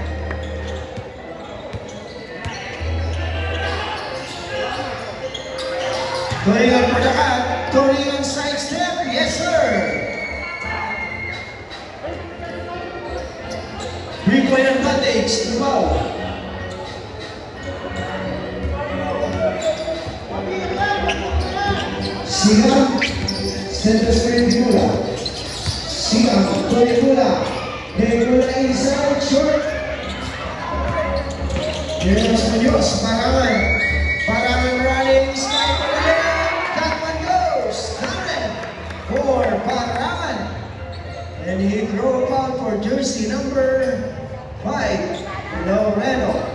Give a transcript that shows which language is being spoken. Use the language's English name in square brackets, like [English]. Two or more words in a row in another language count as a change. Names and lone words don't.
[English] Turingan for the cut. Turingan side step. Yes, sir. 3-point advantage to Wow. Sigam. Center screen Bigula. Sigam. Bigula. Bigula inside. Short. Here's Munoz. Parangan. Parangan running. Sky for the layup. That one goes. For Parangan. And he throw a foul for jersey number 5, Loreno.